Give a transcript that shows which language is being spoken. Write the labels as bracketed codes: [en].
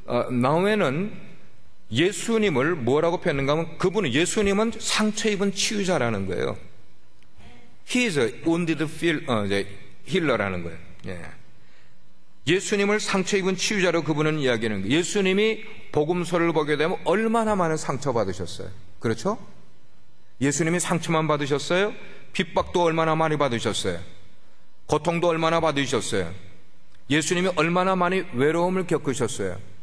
[ko] 나우엔은 예수님을 뭐라고 표현했는가 하면 그분은 예수님은 상처 입은 치유자라는 거예요. [en] He is a wounded healer [ko] 라는 거예요. 예수님을 상처 입은 치유자로 그분은 이야기하는 거예요. 예수님이 복음서를 보게 되면 얼마나 많은 상처 받으셨어요. 그렇죠? 예수님이 상처만 받으셨어요? 핍박도 얼마나 많이 받으셨어요? 고통도 얼마나 받으셨어요? 예수님이 얼마나 많이 외로움을 겪으셨어요?